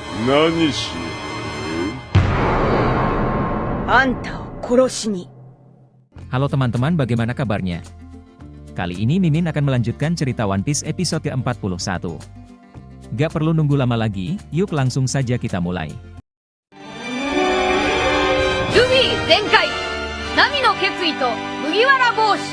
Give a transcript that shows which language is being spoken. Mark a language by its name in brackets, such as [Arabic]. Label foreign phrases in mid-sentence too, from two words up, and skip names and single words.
[Japanese] 何しよあんたを殺しに。 [Indonesian] Halo teman-teman, bagaimana kabarnya? Kali ini Mimin akan melanjutkan cerita One Piece episode ke-41. Gak perlu nunggu lama lagi, yuk langsung saja kita mulai. Luffy Zenkai, Nami no Ketsui to Mugiwara Boshi.